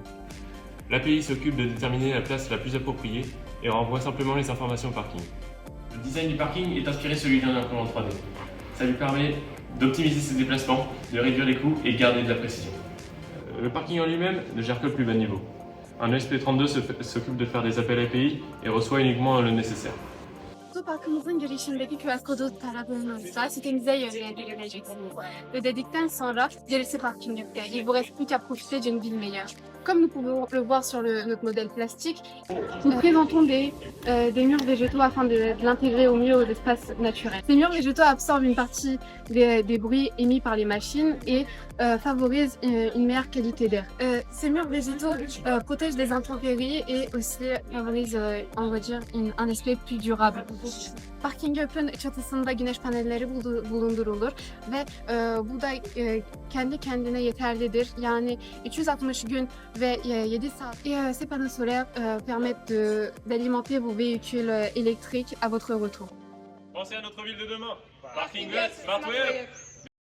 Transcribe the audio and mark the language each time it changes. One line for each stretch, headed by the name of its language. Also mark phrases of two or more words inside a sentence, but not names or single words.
French: L'API s'occupe de déterminer la place la plus appropriée et renvoie simplement les informations parking. Le design du parking est inspiré de celui d'un imprimante 3D. Ça lui permet d'optimiser ses déplacements, de réduire les coûts et de garder de la précision. Le parking en lui-même ne gère que le plus bas niveau. Un ESP32 s'occupe de faire des appels API et reçoit uniquement le nécessaire.
Turkish: Otoparkımızın girişindeki QR kodu taradığınızda sitemize yönlendireceksiniz. Ödedikten sonra gerisi parkinglikte.
French: Il vous reste plus qu'à profiter d'une ville meilleure. Comme nous pouvons le voir sur notre modèle plastique, nous présentons des murs végétaux afin de l'intégrer au mieux aux espaces naturels. Ces murs végétaux absorbent une partie des bruits émis par les machines et favorisent une meilleure qualité d'air. Ces murs végétaux protègent des intempéries et aussi favorisent, on va dire, un aspect plus durable.
Turkish: Parking Up'ın çatısında güneş panelleri bulundurulur ve bu da kendi kendine yeterlidir. Yani 360 gün ve 7 saat.
French: Et ces panneaux solaires permettent d'alimenter vos véhicules électriques à votre retour. Pensez à notre ville de demain. Parking Smart Web.